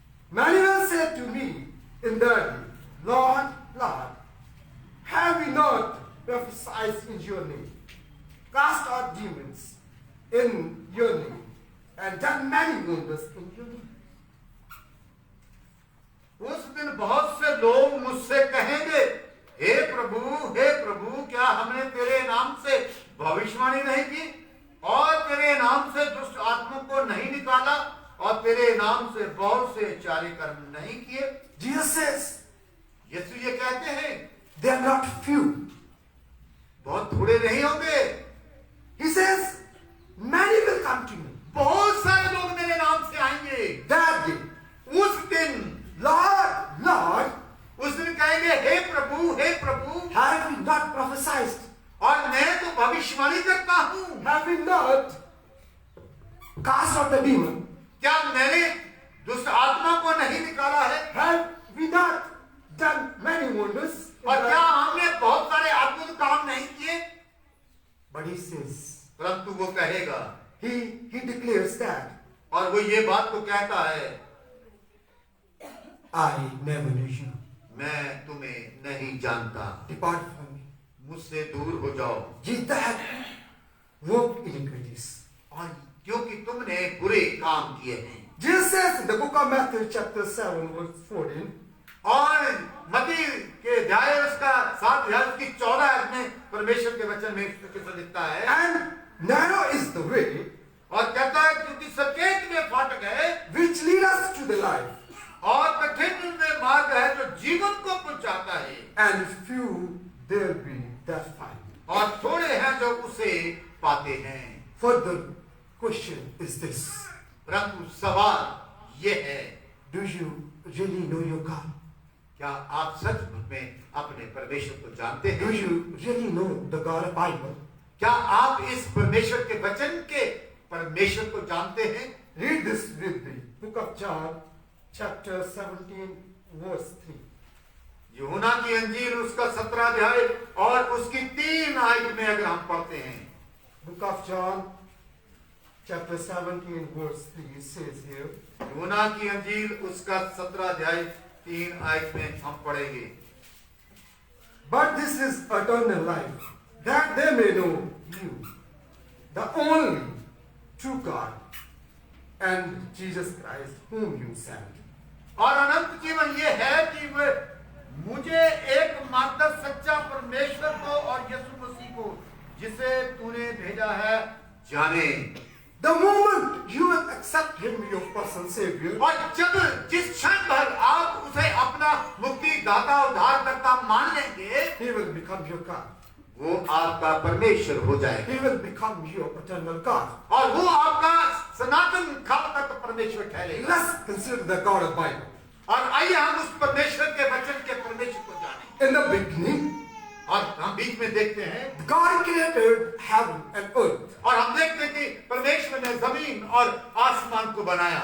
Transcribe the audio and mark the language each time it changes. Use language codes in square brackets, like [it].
[en] Many will say to me in that day, Lord, Lord, have we not prophesied in your name, cast out demons in your name, and done many wonders in your name? [hi] उस दिन बहुत से लोग मुझसे कहेंगे, हे प्रभु, क्या हमने तेरे नाम से भविष्यवाणी नहीं की और तेरे नाम से दुष्ट आत्माओं को नहीं निकाला और तेरे नाम से बहुत से चारे कर्म नहीं किए? [en] Jesus says, [hi] यीशु ये कहते हैं, [en] they are not few. [hi] बहुत थोड़े नहीं होंगे। [en] He says, many will come to me. [hi] बहुत सारे लोग मेरे नाम से आएंगे। [en] That day, [hi] उस दिन, [en] Lord, Lord, [hi] उस दिन कहेंगे, हे प्रभु, [en] have we not prophesied? [hi] और मैं तो भविष्यवाणी करता हूँ। [en] Have we not cast out the demon? [hi] क्या मैंने दुष्ट आत्मा को नहीं निकाला है? [en] Have we not done many wonders? [hi] और क्या हमने बहुत सारे अद्भुत काम नहीं किए? [en] But he says, [hi] परंतु वो कहेगा, [en] he declares that, [hi] और वो ये बात को कहता है, [en] I never knew you. [hi] मैं तुम्हें नहीं जानता, [en] Depart from me. [hi] मुझसे दूर हो जाओ, [en] Ye that work iniquities. [hi] और क्योंकि तुमने बुरे काम किए हैं। [en] Jesus says in the book of Matthew chapter 7 verse 14, [hi] और मत्ती के अध्याय उसका 7 अध्याय उसकी 14 आयत में परमेश्वर के वचन में इस तरह से लिखता है, [en] and narrow is the way [hi] और कहता है क्योंकि सकेत में फाटक है [en] which lead us to the life, [hi] और कठिन में मार्ग है जो जीवन को पहुंचाता है, [en] and few there be that find. [hi] और थोड़े हैं जो उसे पाते हैं। [en] Further question is this: [hi] परंतु सवाल ये है, [en] do you really know your God? [hi] क्या आप सच में अपने परमेश्वर को जानते [en] Do [hi] हैं? [en] you really know the God of Bible? [hi] क्या आप इस परमेश्वर के वचन के परमेश्वर को जानते हैं? [en] Read this with me. Book of John, chapter 17, verse 3. [hi] यूहन्ना की अंजील उसका 17 अध्याय और उसकी 3 आयत में अगर हम पढ़ते हैं, [en] Book of John, chapter 17, verse 3, it says here, [hi] यूहन्ना की अंजील उसका 17 अध्याय 3 आयत में हम पढ़ेंगे, [en] but this is eternal life, that they may know you, the only true God, and Jesus Christ whom you sent. [hi] और अनंत जीवन ये है कि वे मुझे एकमात्र सच्चा परमेश्वर को और यीशु मसीह को जिसे तूने भेजा है जाने। [en] The moment you will accept him your personal savior, [hi] और जब जिस क्षण भर आप उसे अपना मुक्ति दाता उद्धारकर्ता मान लेंगे, [en] he will become your God. [hi] वो आपका परमेश्वर हो जाएगा [en] He will become your eternal God. [hi] और वो आपका सनातन काल तक परमेश्वर ठहरेगा। [en] Let's consider the God of Bible. [hi] और आइए हम उस परमेश्वर के वचन के परमेश्वर को जानें। [en] In the beginning, [hi] और हम बीच में देखते हैं [en] God created heaven and earth. [hi] और हम देखते हैं कि परमेश्वर ने जमीन और आसमान को बनाया।